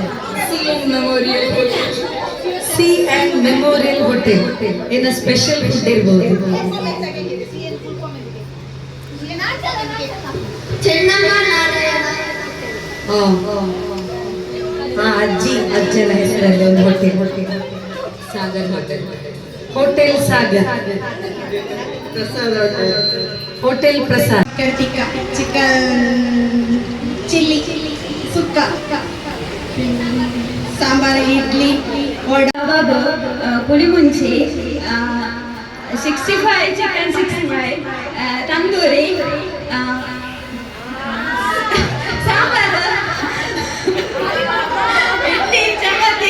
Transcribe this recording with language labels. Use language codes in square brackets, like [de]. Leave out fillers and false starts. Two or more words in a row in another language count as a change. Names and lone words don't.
[kn] ಸಿ ಅಂಡ್ ಮೆಮೋರಿಯಲ್ ಹೋಟೆಲ್. ಇನ್ನು [en] special food [kn] ಇರ್ಬೋದು. ಅಜ್ಜನ ಹೆಸರಲ್ಲಿ ಒಂದು ಹೋಟೆಲ್. ಸಾಗರ್ ಹೋಟೆಲ್ ಸಾಗರ್. ಹೋಟೆಲ್ ಪ್ರಸಾದ್. [en] chicken chilli, [kn] ಸುಕ್ಕ, ಸಾಂಬಾರು, ಇಡ್ಲಿ, ಕಬಾಬ್, ಪುಳಿಮುಂಚಿ, 65 ಚಿಕನ್ 65, ತಂದೂರಿ, ಸಾಂಬಾರು, ಇಡ್ಲಿ, ಚಪಾತಿ,